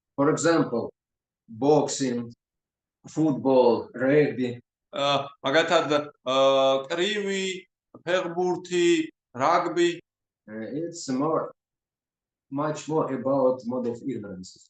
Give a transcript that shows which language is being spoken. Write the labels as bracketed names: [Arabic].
[English] For example, boxing, football, rugby. [Georgian] მაგალითად, კრივი, ფეხბურთი, რაგბი. [English] It's much more about mode of ignorance.